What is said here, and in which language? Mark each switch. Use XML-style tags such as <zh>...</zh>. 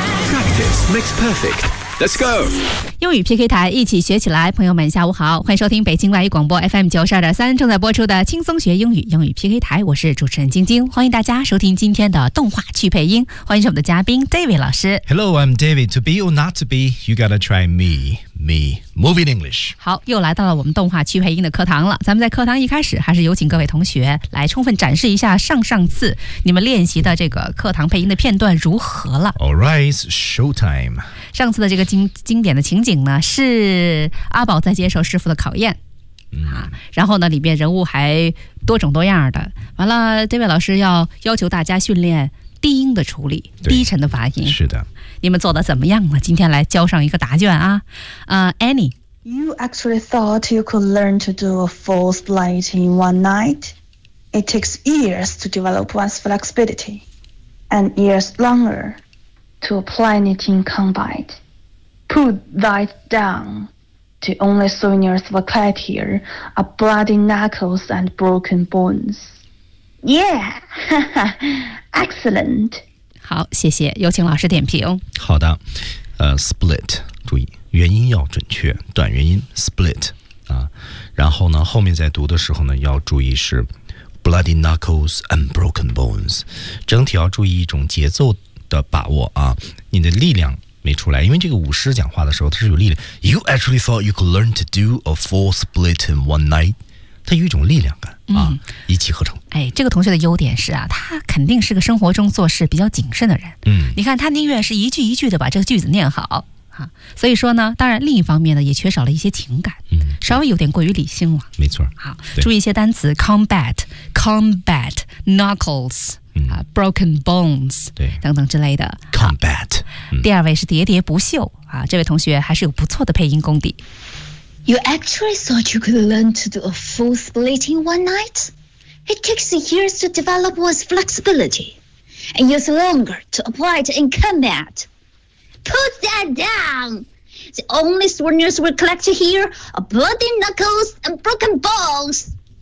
<en>Practice makes perfect. Let's go！</en> <zh>英语 PK 台，一起学起来。朋友们，下午好，欢迎收听北京外语广播 FM 92.3正在播出的轻松学英语英语 PK 台，我是主持人晶晶，欢迎大家收听今天的动画去配音，欢迎我们的嘉宾 David 老师。</zh> <en>Hello, I'm David. To be or not to be, you gotta try me. Me, moving English.</en> <zh>好，又来到了我们动画去配音的课堂了。咱们在课堂一开始，还是有请各位同学来充分展示一下上次你们练习的这个课堂配音的片段如何了。</zh> <en>All right, show time.</en> <zh>上次的这个经典的情景呢，是阿宝在接受师傅的考验。然后呢，里面人物还多种多样的。完了，这位老师要求大家训练低音的处理，低沉的发音。是的。你们做的怎么样了？今天来交上一个答卷啊。</zh> <en>Annie, you actually thought you could learn to do a full split in one night? It takes years to develop one's flexibility and years longer to apply it in combat. Put that down. The only seniors we have here are bloody knuckles and broken bones. Yeah, excellent.</en> <zh>好，谢谢，有请老师点评。好的，split， 注意元音要准确，短元音 split 啊。然后呢，后面在读的时候呢，要注意是</zh> <en>bloody knuckles and broken bones，</en> <zh>整体要注意一种节奏的把握啊。你的力量没出来，因为这个舞狮讲话的时候它是有力量。</zh> <en>You actually thought you could learn to do a full split in one night，</en> <zh>它有一种力量感。一气呵成。哎，这个同学的优点是啊，他肯定是个生活中做事比较谨慎的人。你看他宁愿是一句一句的把这个句子念好啊。所以说呢，当然另一方面呢，也缺少了一些情感，稍微有点过于理性了。没错。好，注意一些单词 ：combat、knuckles、broken bones，对，等等之类的。</zh> <en>combat、</en> <zh>第二位是喋喋不休啊，这位同学还是有不错的配音功底。</zh> <en>You actually thought you could learn to do a full split in one night? It takes years to develop one's flexibility, and years longer to apply it in combat. Put that down! The only soldiers we collect here are bloody knuckles and broken bones.</en>